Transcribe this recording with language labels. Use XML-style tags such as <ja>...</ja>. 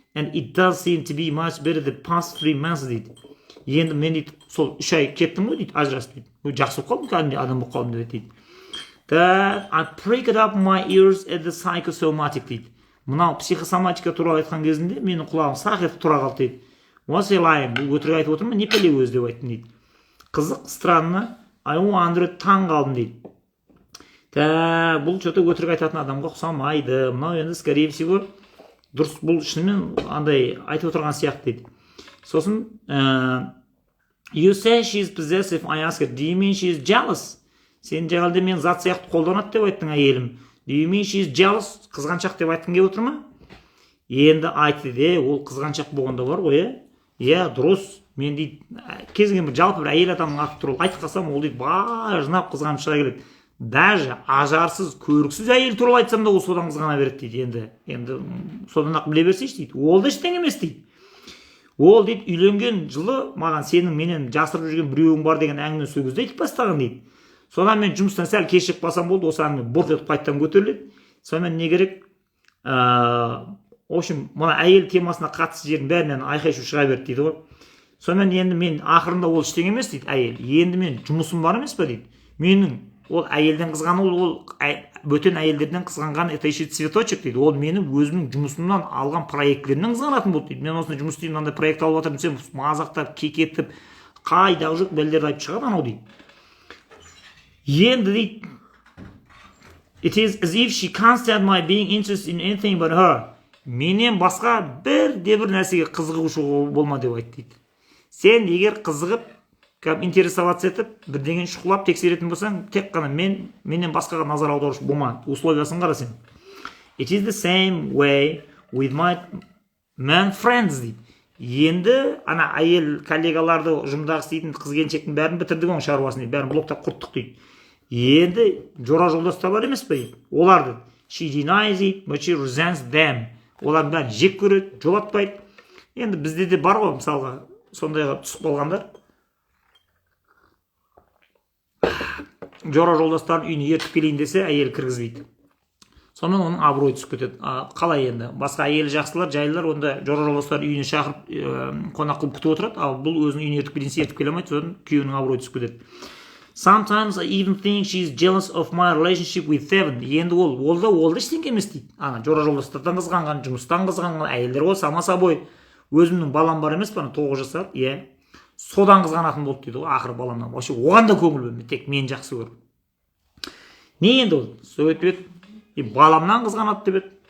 <en>And it does seem to be much better the past 3 months</en> <kk>дейді. Енді мен дейді сол 3 ай кеттім ғой дейді, ажырасып дейді. Жақсы болып қалдым, кәдімгідей адам болып қалдым деп дейді.</kk> <en>That I pricked up my ears at the psychosomatic</en> <kk>дейді. Мынау психосоматика туралы айтқан кезінде менің құлағым сақ етіп тұра қалды дейді.</kk> <en>Was he lying?</en> <kk>Бұл өтірік айтып отыр ма? Не пәле өзі деп айттым дейді. Қызық,</kk> <ru>странно,</ru> <en>I wondered,</en> <kk>таң қалдым дейді. Бұл</kk> <ru>что-то</ru> <kk>өтірік айтатын адамға ұқсамайды. Мынау енді</kk> <ru>скорее всего</ru> <kk>дұрыс, бұл шынымен андай айтып отырған сияқты дейді. Сосын</kk> <en>You say she's possessive. I ask her, do you mean she's jealous?</en> <kk>Сен жағалды мен зат сияқты қолданады деп айттың әйелім.</kk> <en>Do you mean she's jealous?</en> <kk>Қызғаншақ деп айтқың келіп отыр ма? Енді айтты де, ол қызғаншақ болғанда бар ғой, иә, дұрыс. Мен дейді, кез келген бір жалпы бір әйел адамның аты туралы айтып қалсам, ол дейді, жинап қызғанып шыға келеді. Даже ажарсыз, көріксіз әйел туралы айтсам да ол содан қызғана береді дейді. Енді содан ақ біле берсейші дейді. Ол да ештеңе емес дейді. Ол дейді, үйленген жылы маған сенің менен жасырып жүрген біреуің бар деген әңгіме сол кезде айтып бастаған дейді. Содан мен жұмыстан сәл кешігіп қалсам болды, осы әңгіме бұрқ етіп қайтадан көтеріледі. Сонымен не керек?</kk> <ru>В общем,</ru> <kk>мына әйел темасына қатысты жердің бәрінен айқай-шу шыға берді дейді ғой. Сонымен енді мен ақырында ол ештеңе емес дейді әйел. Енді мен жұмысым бар емес па дейді. Менің ол әйелден қызғану, ол бөтен әйелдерден қызғанған</kk> <ru>это еще цветочек</ru> <kk>дейді. Ол менің өзімнің жұмысымнан алған проекттерімнен қызғанатын болды дейді. Мен осында жұмыс істеймін, мынандай проект алып жатырмын десем, мазақтап, кекетіп, қайдағы жоқ бәлдерді айтып шығады анау дейді. Енді дейді,</kk> <en>it is as if she can't stand my being interested in anything but her.</en> <kk>Менен басқа бір нәрсеге қызығушылығы болма деп айтты дейді. Сен егер қызығып,</kk> <ru>интересоваться</ru> <kk>етіп, бірдеңені шұқылап тексеретін болсаң, тек қана менен басқаға назар аударушы болма. Условиясын қара сен.</kk> <en>It is the same way with my man friends</en> <kk>дейді. Енді ана әйел коллегаларды ұжымдағы істейтін қыз-келіншектің бәрін бітірдік оның шаруасын дейді. Бәрін блоктап құрттық дейді. Енді жора жолдастар бар емес пе дейді. Оларды</kk> <en>she denies it, but she resents them.</en> <kk>Олардың бәрін жек көреді, жолатпайды. Енді бізде де бар ғой, мысалға, сондайға түсіп қалғандар. Жора жолдастарын үйіне ертіп келейін десе, әйел кіргізбейді. Сонымен оның абыройы түсіп кетеді. Қалай енді? Басқа әйелі жақсылар, жайлылар онда жора жолдастарын үйіне шақырып, қонақ қылып күтіп отырады, ал бұл өзінің үйіне ертіп келейін ертіп келе алмайды, содан күйеуінің абыройы түсіп кетеді.</kk> <en>Sometimes I even think she's jealous of my relationship with Seven.</en> <kk>Енді ол да ештеңе емес дейді. Ана жора жолдастардан қызғанған, жұмыстан қызғанған әйелдер ол</kk> <ru>сама собой.</ru> <kk>Өзімнің балам бар емес па, 9 жасар, иә. Содан қызғанатын болды дейді ғой, ақыры баламнан.</kk> <ru>Вообще</ru> <kk>оған да көңіл бөлмейді, тек мен жақсы көріп. Не енді ол? Сөйтіп еді, баламнан қызғанады деп еді.</kk>